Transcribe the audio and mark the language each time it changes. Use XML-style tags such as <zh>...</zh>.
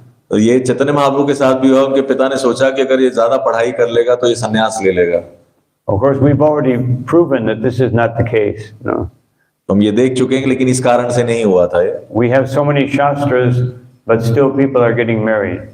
<hi>तो ये चैतन्य महाप्रभु के साथ भी हुआ। उनके पिता ने सोचा कि अगर ये ज्यादा पढ़ाई कर लेगा तो ये संन्यास ले लेगा।</hi> <en>Of course, we've already proven that this is not the case. No.</en> <hi>तो हम ये देख चुके हैं, लेकिन इस कारण से नहीं हुआ था ये।</hi> <en>We have so many shastras, but still people are getting married.</en>